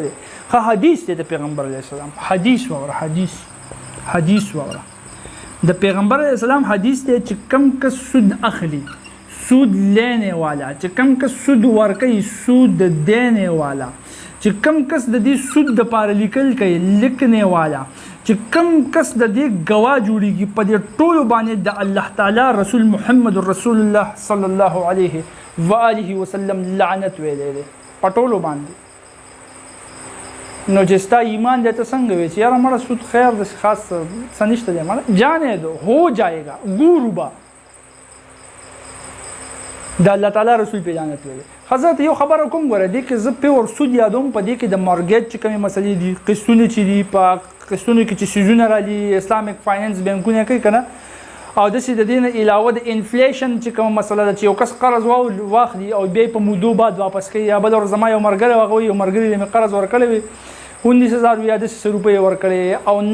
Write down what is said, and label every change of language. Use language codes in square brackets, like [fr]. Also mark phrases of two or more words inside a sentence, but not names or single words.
[ps] دی ښه حدیث دی د پیغمبر [ar] علیه السلام [ps] حدیث واوره حدیث واوره د پیغمبر [ar] علیه السلام [ps] حدیث دی چې کم کس سود اخلي [ur] سود لینے والا [ps] چې کم کس سود ورکوي [ur] سود دینے والا [ps] چې کم کس د دې سود دپاره لیکل کوي [ur] لیکنے والا [ps] چې کم کس د دې ګواه جوړیږي په دې ټولو باندې د الله تعالی رسول محمد رسول الله [ar] صلی الله علیه و آله وسلم [ps] لعنت ویلی دی په ټولو باندې نو چې ستا ایمان دی ته څنګه وی چې یاره مړه سود خیر د خاص څه نشته دی مړه [ur] جانے دو ہو جائے گا [ps] گورو با د الله تعالی رسول په لعنت ویلی حضرت یو خبره کوم ګوره دې کې زه پیور سود یادوم په دې کې د مارګیج چې کومې مسلې دي قسطونه چې دي په قسطونو کې چې سیزونه راځي [en] Islamic finance [ps] بینکونه کوي که نه او داسې د دې نه علاوه د انفلیشن چې کومه مسله ده چې یو کس قرض واخلي او بیا په مودو بعد واپس کوي یا بل ورځ زما یو ملګری هغه یو ملګري ته مې قرض ورکړی وي 19,000 یا 10,000 روپۍ ورکړې او